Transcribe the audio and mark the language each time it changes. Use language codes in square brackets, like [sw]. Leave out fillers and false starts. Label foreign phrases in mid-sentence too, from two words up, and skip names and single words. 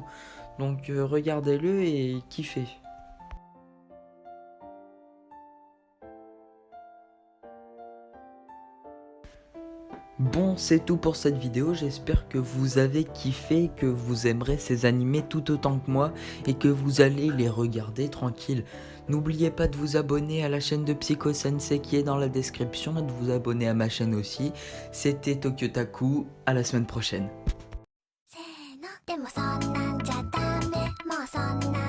[fr] Donc regardez-le et kiffez. Bon, c'est tout pour cette vidéo, j'espère que vous avez kiffé, que vous aimerez ces animés tout autant que moi et que vous allez les regarder tranquille. N'oubliez pas de vous abonner à la chaîne de Psycho Sensei qui est dans la description et de vous abonner à ma chaîne aussi. C'était Tokyotaku, à la semaine prochaine. [ja] せーのでもそんなんじゃダメもうそんな